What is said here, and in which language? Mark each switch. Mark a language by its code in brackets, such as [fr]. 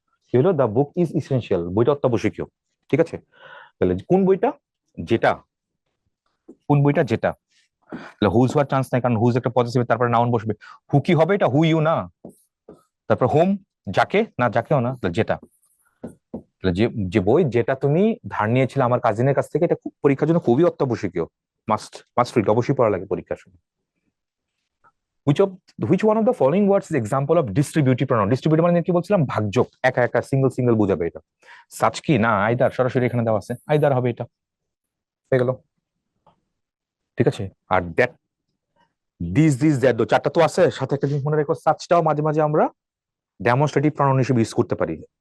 [bn] কি হলো, [en] the book is essential, [bn] বইটা অত্যাবশ্যকীয়। ঠিক আছে, তাহলে কোন বইটা, যেটা, কোন বইটা যেটা, তাহলে হুজ হওয়ার চান্স নাই, কারণ হুজ একটা পজিটিভ, তারপরে নাউন বসবে। হু কি হবে, এটা হু ইউ না, তারপর হোম যাকে না, যাকেও না, যেটা। যে যে বই যেটা তুমি ধার নিয়েছিলে আমার কাজিনের কাছ থেকে, এটা পরীক্ষার জন্য খুবই অত্যাবশ্যকীয়, মাস্ট রিড, অবশ্যই পড়া লাগে পরীক্ষার সময়। [en] which one of the following words is example of distributive pronoun? [bn] Distributive মানে কি বলছিলাম, ভাগযোগ, একা একা সিঙ্গেল বোঝাবে এটা। সাচ কি না, আইদার, সরাসরি এখানে দেওয়া আছে, আইদার হবে এটা, হয়ে গেল। ঠিক আছে, আর দ্যাট, দিস দ্যাট, চারটা তো আছে, সাথে একটা জিনিস মনে রেখো, সাচটাও মাঝে মাঝে আমরা ডেমনস্ট্রেটিভ প্রনাউন হিসেবে ইউজ করতে পারি।